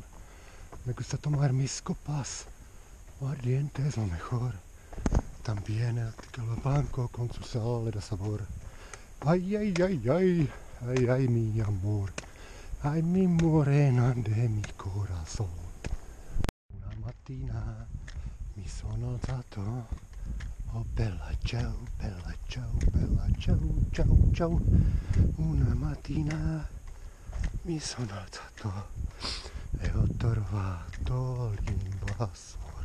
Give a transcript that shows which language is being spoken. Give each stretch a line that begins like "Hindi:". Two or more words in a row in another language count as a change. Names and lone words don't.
Spanish: Me gusta tomar mis copas, ardiente es lo mejor. También el tequila blanco con su sal le da sabor. Ay, ay, ay, ay, ay, ay, mi amor, ay, mi morena de mi corazón.
Italian: Una mattina mi sono alzato, oh bella ciao, bella ciao, bella ciao, ciao, ciao. Una mattina mi sono alzato e ho trovato l'invasor.